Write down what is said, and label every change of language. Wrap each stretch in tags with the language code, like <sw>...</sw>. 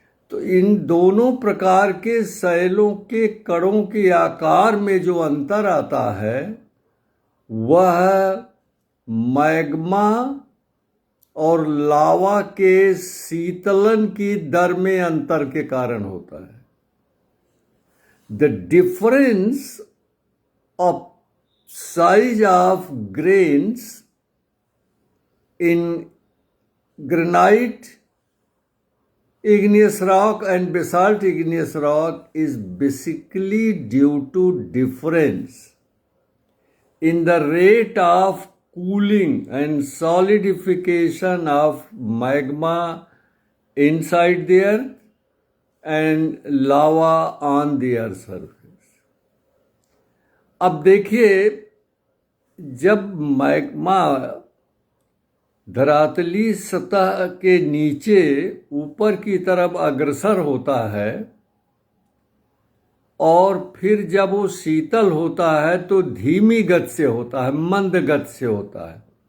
<hi>तो इन दोनों प्रकार के शैलों के कणों के आकार में जो अंतर आता है वह मैग्मा और लावा के शीतलन की दर में अंतर के कारण होता है।</hi> <en>The difference of size of grains in granite igneous rock and basalt igneous rock is basically due to difference in the rate of cooling and solidification of magma inside the earth and lava on the earth's surface.</en> <hi>अब देखिए, जब magma धरातली सतह के नीचे ऊपर की तरफ अग्रसर होता है और फिर जब वो शीतल होता है तो धीमी गति से होता है, मंद गति से होता है।</hi>